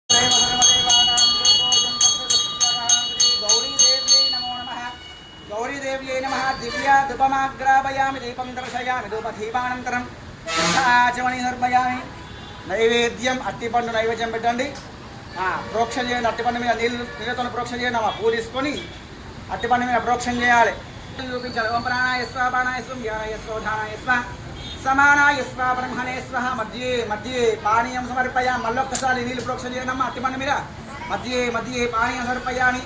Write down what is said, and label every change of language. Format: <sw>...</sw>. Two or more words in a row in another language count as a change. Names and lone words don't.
<sa>गौरी देव्यै नमः दिव्या धूपमाग्रापयामि दीपं दर्शयामि धूपदीपानन्तरम् आचमनीयं समर्पयामि नैवेद्यम् अट्टिपंडु नैवेद्यं</sa> <te>పెట్టండి ప్రోక్షణ చేయండి అట్టిపండు మీద నీళ్ళతో ప్రోక్షణ చేయండి అమ్మ పూలు తీసుకొని అట్టిపండు మీద ప్రోక్షణ చేయాలి చూపించాలి</te> <sa>ఓం ప్రాణాయ స్వ ప్రాణాయ స్వం జ్ఞానాయ స్వ ధానాయ స్వ సమానాయ స్వ బ్రహ్మణే స్వ మధ్యే పానీయం సమర్పయామి</sa> <te>మళ్ళొక్కసారి నీళ్ళు ప్రోక్షణ చేయండి అమ్మ అట్టిపండు మీద</te> <sa>మధ్యే పానీయం సమర్పయామి</sa>